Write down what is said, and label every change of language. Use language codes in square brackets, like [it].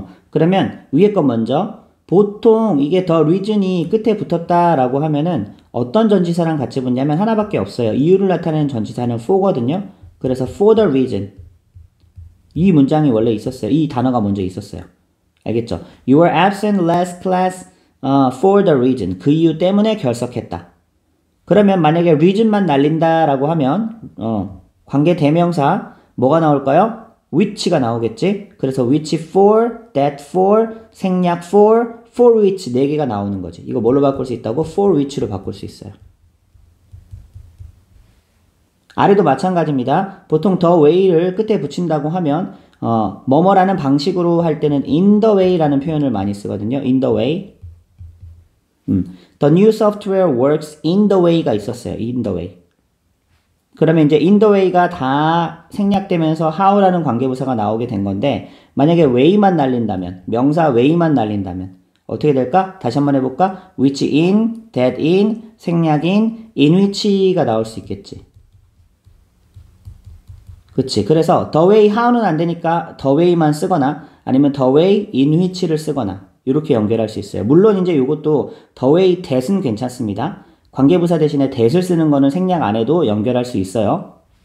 [ko] 그러면 위에 거 먼저 보통 이게 the reason이 끝에 붙었다라고 하면은 어떤 전치사랑 같이 붙냐면 하나밖에 없어요. 이유를 나타내는 전치사는 for거든요. 그래서 for the reason 이 문장이 원래 있었어요. 이 단어가 먼저 있었어요. 알겠죠? [en] You were absent last class for the reason [ko] 그 이유 때문에 결석했다. 그러면 만약에 reason만 날린다라고 하면 관계 대명사 뭐가 나올까요? which가 나오겠지? 그래서 which for, that for, 생략 for which 4개가 나오는 거지. 이거 뭘로 바꿀 수 있다고? for which로 바꿀 수 있어요. 아래도 마찬가지입니다. 보통 the way를 끝에 붙인다고 하면 뭐뭐라는 방식으로 할 때는 in the way라는 표현을 많이 쓰거든요. [en] in the way. The new software works in the way가 [ko] 있었어요. [en] in the way. [ko] 그러면 이제 in the way가 다 생략되면서 how라는 관계부사가 나오게 된 건데 만약에 way만 날린다면 명사 way만 날린다면 어떻게 될까? 다시 한번 해볼까? which in, that in, 생략 in which가 나올 수 있겠지. 그치. 그래서 the way how는 안 되니까 the way만 쓰거나 아니면 the way in which를 쓰거나 이렇게 연결할 수 있어요. 물론 이제 이것도 the way that은 괜찮습니다. 관계부사 대신에 that을 쓰는 거는 생략 안 해도 연결할 수 있어요.